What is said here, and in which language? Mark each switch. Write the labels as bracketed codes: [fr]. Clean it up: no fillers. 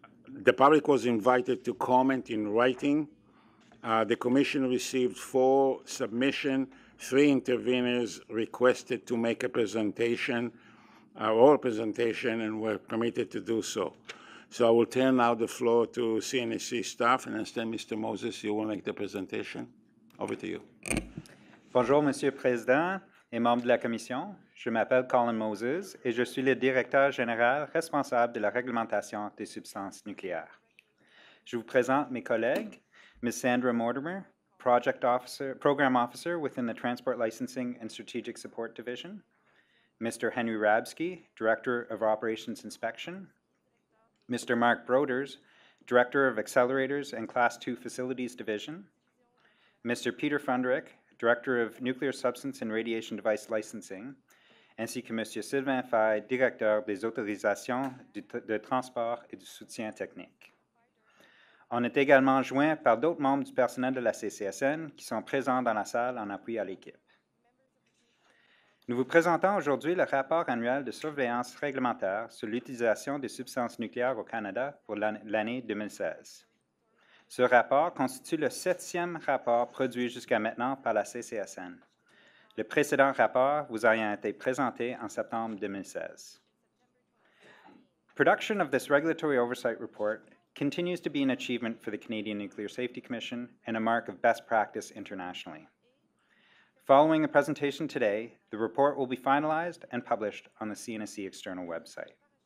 [en] The public was invited to comment in writing. The Commission received 4 submissions. 3 interveners requested to make a presentation, oral presentation, and were permitted to do so. So I will turn now the floor to CNSC staff, and instead, Mr. Moses, you will make the presentation. Over to you. [fr] Bonjour, Monsieur le Président et membres de la Commission. Je m'appelle Colin Moses et je suis le directeur général responsable de la réglementation des substances nucléaires. Je vous présente mes collègues, Ms. [en] Sandra Mortimer, Program Officer within the Transport Licensing and Strategic Support Division, Mr. Henry Rabsky, Director of Operations Inspection, Mr. Mark Broders, Director of Accelerators and Class II Facilities Division, Mr. [fr] Peter Fundrick, [en] Director of Nuclear Substance and Radiation Device Licensing, [fr] ainsi que Monsieur Sylvain Faye, Directeur des autorisations de transport et du soutien technique. On est également joint par d'autres membres du personnel de la CCSN qui sont présents dans la salle en appui à l'équipe. Nous vous présentons aujourd'hui le rapport annuel de surveillance réglementaire sur l'utilisation des substances nucléaires au Canada pour l'année 2016. Ce rapport constitue le 7e rapport produit jusqu'à maintenant par la CCSN. Le précédent rapport vous ayant été présenté en septembre 2016. [en] Production of this regulatory oversight report continues to be an achievement for the Canadian Nuclear Safety Commission and a mark of best practice internationally. Following the presentation today, the report will be finalized and published on the CNSC external website.